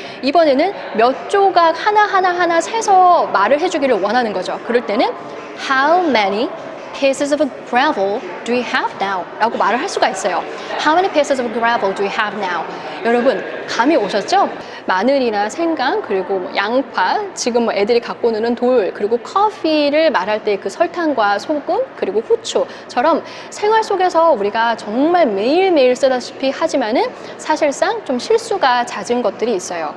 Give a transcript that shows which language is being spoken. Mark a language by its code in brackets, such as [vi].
[ko] 이번에는 몇 조각 하나 세서 말을 해주기를 원하는 거죠. [en] 그럴 때는 How many pieces of gravel do you have now? [ko] 라고 말을 할 수가 있어요. [en] How many pieces of gravel do you have now? [ko] 여러분 감이 오셨죠? 마늘이나 생강 그리고 양파, 지금 애들이 갖고 노는 돌, 그리고 커피를 말할 때 그 설탕과 소금 그리고 후추처럼 생활 속에서 우리가 정말 매일매일 쓰다시피 하지만은 사실상 좀 실수가 잦은 것들이 있어요.